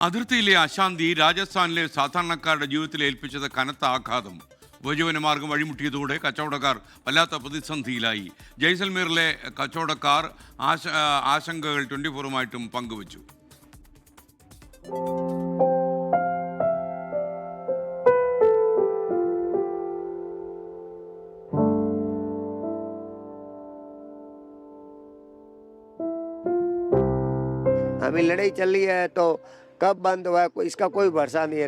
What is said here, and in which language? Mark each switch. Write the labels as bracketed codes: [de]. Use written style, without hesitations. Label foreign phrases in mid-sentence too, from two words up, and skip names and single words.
[ml] അതിർത്തിയിലെ അശാന്തി രാജസ്ഥാനിലെ സാധാരണക്കാരുടെ ജീവിതത്തിൽ ഏൽപ്പിച്ചത് കനത്ത ആഘാതം. ഉപജീവനമാർഗം വഴിമുട്ടിയതോടെ കച്ചവടക്കാർ വല്ലാത്ത പ്രതിസന്ധിയിലായി. ജയ്സൽമീറിലെ കച്ചവടക്കാർ ആശങ്കകൾ 24-ഉമായിട്ടും പങ്കുവച്ചു. [hi] अभी लड़ाई चल रही है तो कब बंद हुआ इसका कोई भरोसा नहीं है।